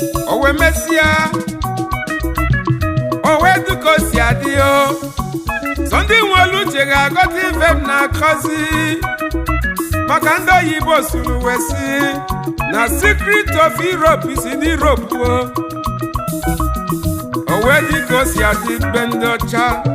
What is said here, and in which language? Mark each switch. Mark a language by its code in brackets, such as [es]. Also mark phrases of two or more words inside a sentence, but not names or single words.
[ig] O wee mesịa, o wee dị ka o si adị o. Sọ ndị nwere uche ga-aghọta ife m na-akọzi. Maka ndị oyibo suru wee sị, na [en] secret of Europe is in Europe [ig] o. O wee dị ka o si adị be ndị ọcha.